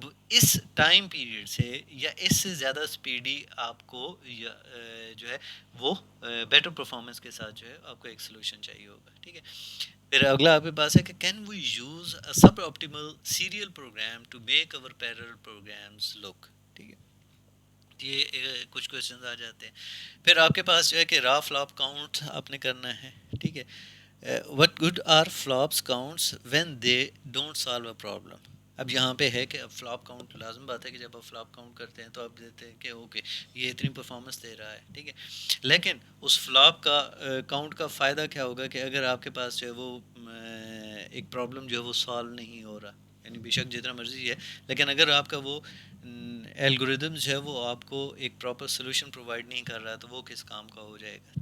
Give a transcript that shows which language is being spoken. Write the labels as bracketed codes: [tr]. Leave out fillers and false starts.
[ur] اس time period سے یا اس سے زیادہ اسپیڈی آپ کو جو ہے وہ بیٹر پرفارمنس کے ساتھ جو ہے آپ کو ایک سلوشن چاہیے ہوگا. ٹھیک ہے, پھر اگلا آپ کے پاس ہے کہ [en] Can we use suboptimal serial program to make over parallel programs look. [ur] ٹھیک ہے, یہ کچھ کویشچنز آ جاتے ہیں. پھر آپ کے پاس جو ہے کہ را فلاپ کاؤنٹ آپ نے کرنا ہے. ٹھیک ہے, [en] what good are flops counts when they don't solve a problem. [ur] اب یہاں پہ ہے کہ اب فلاپ کاؤنٹ لازم بات ہے کہ جب آپ فلاپ کاؤنٹ کرتے ہیں تو آپ دیتے ہیں کہ اوکے یہ اتنی پرفارمنس دے رہا ہے. ٹھیک ہے, لیکن اس فلاپ کا کاؤنٹ کا فائدہ کیا ہوگا کہ اگر آپ کے پاس جو ہے وہ ایک پرابلم جو ہے وہ سالو نہیں ہو رہا, یعنی بے شک جتنا مرضی ہے, لیکن اگر آپ کا وہ الگوریدم جو ہے وہ آپ کو ایک پراپر سولوشن پرووائڈ نہیں کر رہا تو وہ کس کام کا ہو جائے گا.